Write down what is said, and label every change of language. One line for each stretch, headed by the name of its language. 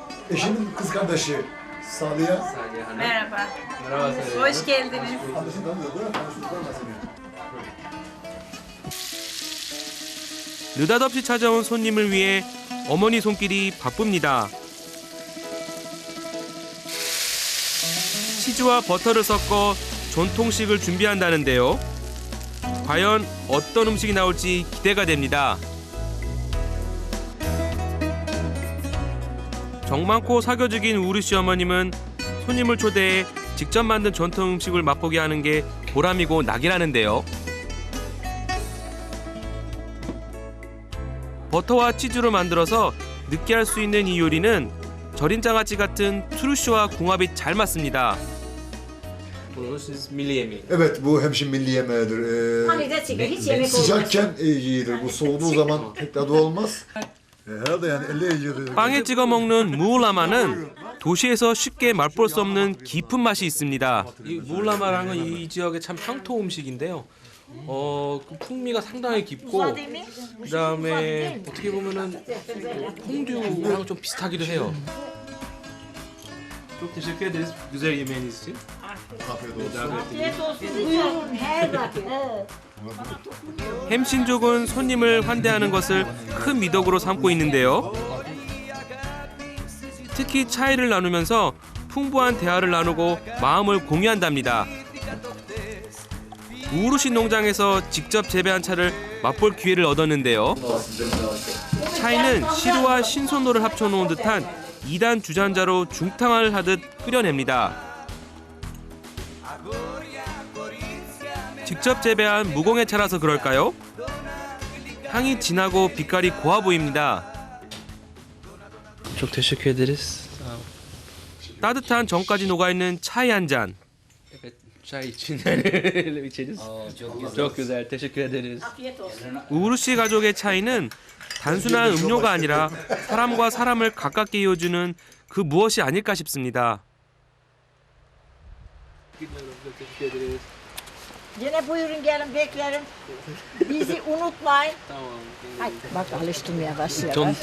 Turkish: Eşimin kız kardeşi Saliha. Merhaba. Merhaba. Hoş geldiniz. Annesi tanıyor değil mi? Annesi tanıyor.
Korean: 느닷없이 찾아온 손님을 위해 어머니 손길이 바쁩니다. 치즈와 버터를 섞어 전통식을 준비한다는데요. 과연 어떤 음식이 나올지 기대가 됩니다. 정 많고 사교적인 우르 씨 어머님은 손님을 초대해 직접 만든 전통 음식을 맛보게 하는 게 보람이고 낙이라는데요. 버터와 치즈로 만들어서 느끼할 수 있는 이 요리는 절인 장아찌 같은 트루쇼와 궁합이 잘 맞습니다.
Turkish: Bunu siz milli yemeği. Evet, bu hemşin milli yemeğidir. Hani de çıkıyor, hiç yemek olmaz. Sıcakken yiyilir. Bu soğuduğu zaman pek tadı olmaz. Herhalde yani elle yiyordu.
Korean: 빵에 찍어 먹는 무울라마는 도시에서 쉽게 맛볼 수 없는 깊은 맛이 있습니다. 이 무울라마라는 건 이 지역의 참 향토 음식인데요. 그 풍미가 상당히 깊고 그다음에 어떻게 보면은 퐁듀랑 좀 비슷하기도 해요.
Turkish: Çok teşekkür ederiz güzel yemeğiniz için. Afiyet olsun. Afiyet olsun. Buyurun her vakit.
Korean: 햄신족은 손님을 환대하는 것을 큰 미덕으로 삼고 있는데요. 특히 차이를 나누면서 풍부한 대화를 나누고 마음을 공유한답니다. 우루시 농장에서 직접 재배한 차를 맛볼 기회를 얻었는데요. 차이는 시루와 신선도를 합쳐놓은 듯한 2단 주전자로 중탕을 하듯 끓여냅니다. 직접 재배한 무공의 차라서 그럴까요? 향이 진하고 빛깔이 고와 보입니다.
Turkish: Çok teşekkür ederiz.
Korean: 따뜻한 정까지 녹아있는 차이 한 잔.
Turkish: Evet, çay için içeriz. Çok güzel. Teşekkür ederiz. Afiyet olsun.
Korean: 우루시 가족의 차이는 단순한 음료가 아니라 사람과 사람을 가깝게 이어주는 그 무엇이 아닐까 싶습니다.
Turkish: Teşekkür ederiz. Yine buyurun gelin beklerim. Bizi unutmayın. Tamam. Ay, bak alıştırmaya başlıyor.